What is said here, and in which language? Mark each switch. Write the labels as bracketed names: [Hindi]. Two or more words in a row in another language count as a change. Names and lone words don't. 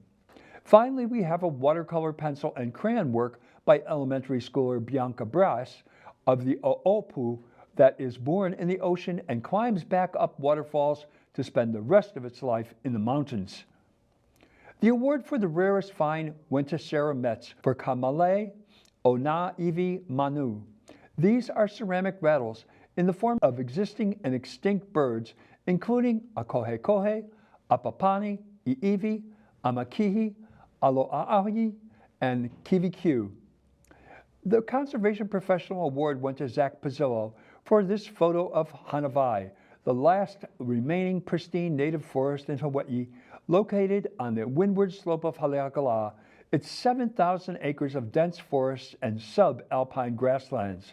[English] Finally, we have a watercolor pencil and crayon work by elementary schooler Bianca Brass of the O'opu that is born in the ocean and climbs back up waterfalls to spend the rest of its life in the mountains. The award for the rarest find went to Sarah Metz for Kamale Ona'iwi Manu. These are ceramic rattles in the form of existing and extinct birds, including a kohekohe, apapani, i'iwi, amakihi, aloa'ahi, and kiwikiu. The Conservation Professional Award went to Zach Pizzillo for this photo of Hanavai, the last remaining pristine native forest in Hawaii, located on the windward slope of Haleakala. It's 7,000 acres of dense forests and subalpine grasslands.